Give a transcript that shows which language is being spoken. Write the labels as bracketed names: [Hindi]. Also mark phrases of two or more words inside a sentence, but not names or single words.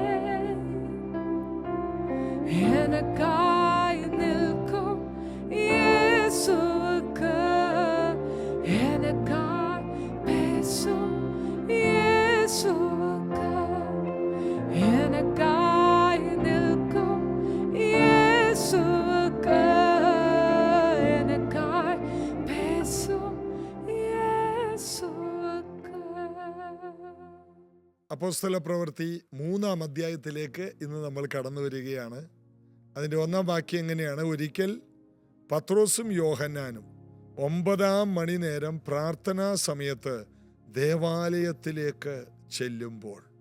[Tamil] எனக்காய் நிற்கும் இயேசுவுக்கு, எனக்காய் பேசும் இயேசுவுக்கு, எனக்காய் நிற்கும் இயேசுவுக்கு, எனக்காய் பேசும் இயேசுவுக்கு. [Malayalam] അപ്പോസ്തല പ്രവൃത്തി 3-ാം അധ്യായത്തിലേക്ക് ഇന്ന് നമ്മൾ കടന്നു വരികയാണ്. അതിൻ്റെ 1-ാം വാക്യം എങ്ങനെയാണ്? ഒരിക്കൽ പത്രോസും യോഹന്നാനും 9-ാം മണി നേരം പ്രാർത്ഥനാ സമയത്ത് ദേവാലയത്തിലേക്ക് ചെല്ലുമ്പോൾ.